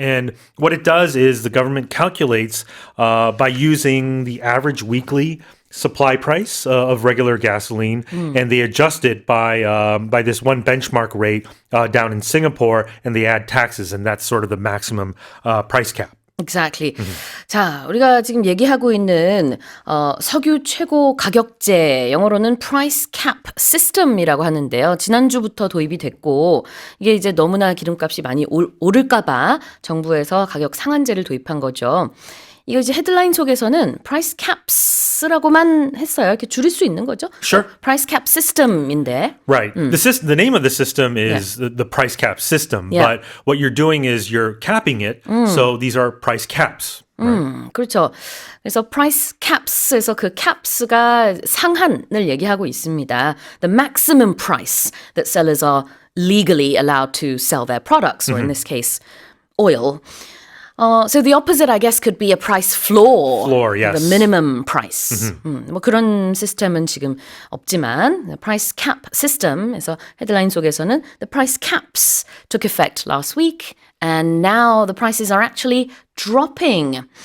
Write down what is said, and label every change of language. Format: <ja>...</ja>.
<en>And what it does is the government calculates by using the average weekly supply price of regular gasoline, and they adjust it by this one benchmark rate down in Singapore, and they add taxes, and that's sort of the maximum price cap. Exactly.</en> <ko>자, 우리가 지금 얘기하고 있는 석유 최고 가격제, 영어로는 price cap system이라고 하는데요. 지난주부터 도입이 됐고 이게 이제 너무나 기름값이 많이 오를까 봐 정부에서 가격 상한제를 도입한 거죠. 이거 이제 헤드라인 속에서는 price caps라고만 했어요. 이렇게 줄일 수 있는 거죠?</ko> <en>Sure. price cap system인데. Right. The name of the system is the price cap system, Yeah. but what you're doing is you're capping it. So these are price caps. Right?</en> <ko>그렇죠. 그래서 price caps에서 그 caps가 상한을 얘기하고 있습니다.</ko> <en>The maximum price that sellers are legally allowed to sell their products, or in this case, oil. So the opposite, I guess, could be a price floor. Floor, yes. The minimum price.</en> <ko>뭐 그런 시스템은 지금 없지만</ko> <en>the price cap system에서</en> <ko>헤드라인 속에서는</ko> <en>the price caps took effect last week and now the prices are actually dropping.</en>